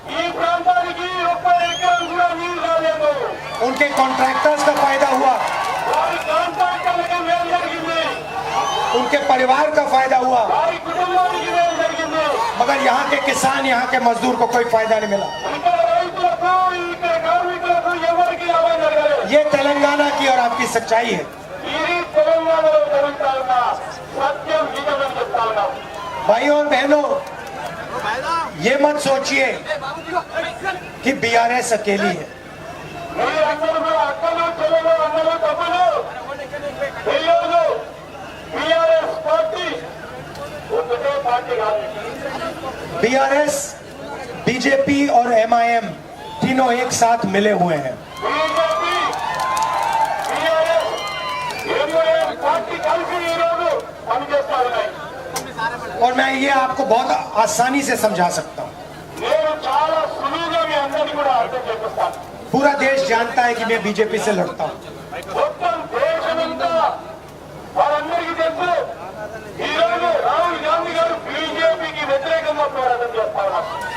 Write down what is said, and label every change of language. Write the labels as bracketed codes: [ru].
[te] ఈ ప్రాంతానికి ఒక్క ఎకరం కూడా నీరు రాలేదు. [hi] उनके कॉन्ट्रैक्टर्स का फायदा हुआ, [te] వారి కాంట్రాక్టర్లకి మేలు జరిగింది, [hi] उनके परिवार का फायदा हुआ, [te] వారి కుటుంబానికి మేలు జరిగింది. [hi] मगर यहाँ के किसान, यहाँ के मजदूर को कोई फायदा नहीं मिला। [te] ఇక్కడ రైతులకు, ఇక్కడ కార్మికులకు ఎవరికి లాభం జరగలేదు. [hi] ये तेलंगाना की और आपकी सच्चाई है। [te] ఇది తెలంగాణలో జరుగుతా ఉన్న సత్యం, నిజమని చెప్తా ఉన్నాం. [hi] भाइयों और बहनों, ये मत सोचिए कि बीआरएस अकेली है। [te] మీరందరూ కూడా అక్కలు, చెల్లెలు, అన్నలు, తమ్ములు, పిల్లలు, టీఆర్ఎస్ పార్టీ ఒకటే పార్టీ కాదు. [hi] बीआरएस, बीजेपी और एमआईएम तीनों एक साथ मिले हुए हैं। [te] బీజేపీ, టీఆర్ఎస్, ఎంఐఎం పార్టీ కలిసి ఈరోజు పనిచేస్తా ఉన్నాయి. [hi] और मैं ये आपको बहुत आसानी से समझा सकता हूँ। [te] నేను చాలా సులువుగా మీ అందరినీ కూడా అర్థం చేపిస్తాను. [hi] पूरा देश जानता है कि मैं बीजेपी से लड़ता हूँ। [te] మొత్తం దేశమంతా వారందరికీ తెలుసు ఈరోజు రాహుల్ గాంధీ గారు బీజేపీకి వ్యతిరేకంగా పోరాటం చేస్తా ఉన్నారు.